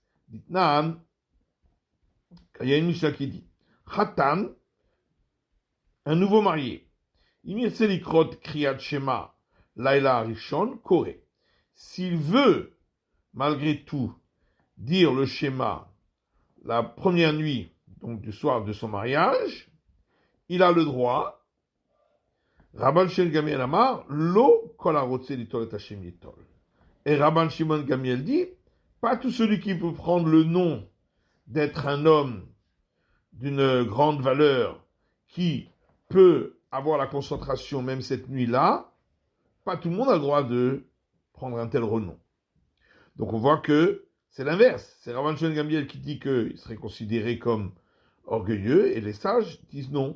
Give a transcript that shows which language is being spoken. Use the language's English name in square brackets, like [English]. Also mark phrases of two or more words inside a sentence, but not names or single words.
[French] Il y a une Mishnah qui dit Khatan, un nouveau marié, [Hebrew] קריאת שמע לילה ראשון קורא. [French] S'il veut, malgré tout, dire le schéma la première nuit, donc du soir de son mariage, il a le droit. [Hebrew] רבן שמעון גמליאל אמר, לא כל הרוצה ליטול את השם יטול. [French] Et Rabban Shimon Gamliel dit, pas tout celui qui peut prendre le nom d'être un homme d'une grande valeur, qui peut avoir la concentration même cette nuit-là, pas tout le monde a le droit de prendre un tel renom. Donc on voit que c'est l'inverse. C'est Rabban Shimon Gamliel qui dit qu'il serait considéré comme orgueilleux, et les sages disent non.